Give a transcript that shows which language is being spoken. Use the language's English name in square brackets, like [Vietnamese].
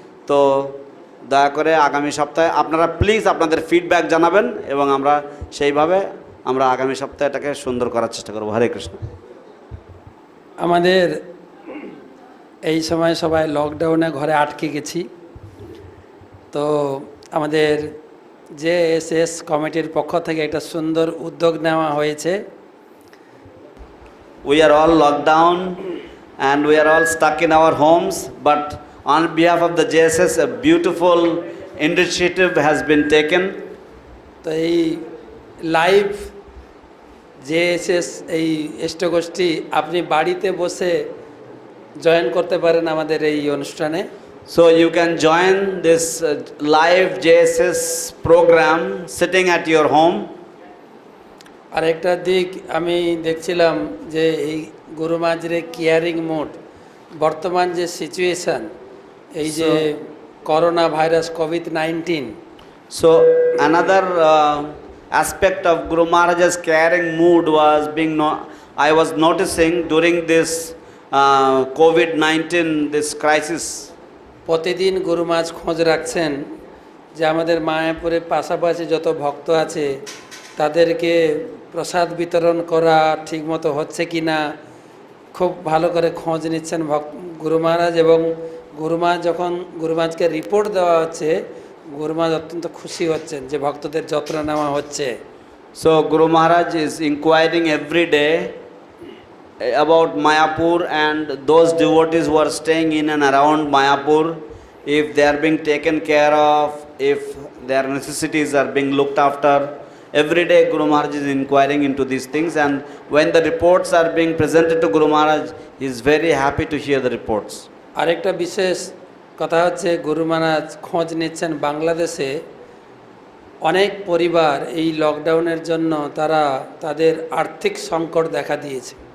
[Bangla] তো দয়া করে আগামী সপ্তাহে আপনারা প্লিজ আপনাদের ফিডব্যাক জানাবেন এবং আমরা সেইভাবে আমরা আগামী সপ্তাহে এটাকে সুন্দর করার চেষ্টা করব। হরে কৃষ্ণ। আমাদের এই সময় সবাই লকডাউনে ঘরে আটকে গেছি, তো আমাদের জেএসএস কমিটির পক্ষ থেকে একটা সুন্দর উদ্যোগ নেওয়া হয়েছে। [English] We are all locked down and we are all stuck in our homes, but on behalf of the JSS, a beautiful initiative has been taken. [Bangla] তো এই লাইভ জেএসএস এই ইষ্টগোষ্ঠী আপনি বাড়িতে বসে জয়েন করতে পারেন আমাদের এই অনুষ্ঠানে। [English] So you can join this live JSS program sitting at your home. [Bangla] আর একটা দিক আমি দেখছিলাম যে এই গুরু মাঝের কেয়ারিং মোড, বর্তমান যে সিচুয়েশান, এই যে corona virus COVID-19, [English] So another aspect of Guru Maharaj's caring mood was I was noticing during this COVID-19, this crisis. [Bangla] প্রতিদিন গুরু মাঝ খোঁজ রাখছেন যে আমাদের মায়াপুরে পাশাপাশি যত ভক্ত আছে তাদেরকে প্রসাদ বিতরণ করা ঠিকমতো হচ্ছে কি না খুব ভালো করে খোঁজ নিচ্ছেন গুরু মহারাজ। এবং গুরু মহারাজ যখন গুরু মহারাজকে রিপোর্ট দেওয়া হচ্ছে, গুরু মহারাজ অত্যন্ত খুশি হচ্ছেন যে ভক্তদের যত্ন নেওয়া হচ্ছে। [English] So Guru Maharaj is inquiring every day about Mayapur and those devotees who are staying in and around Mayapur, if they are being taken care of, if their necessities are being looked after. Every day Guru Maharaj is inquiring into these things, and when the reports are being presented to Guru Maharaj, he is very happy to hear the reports. [Bangla] আরেকটা বিশেষ কথা হচ্ছে গুরু মহারাজ খোঁজ নিচ্ছেন বাংলাদেশে অনেক পরিবার এই লকডাউনের জন্য তাদের আর্থিক সংকট দেখা দিয়েছে।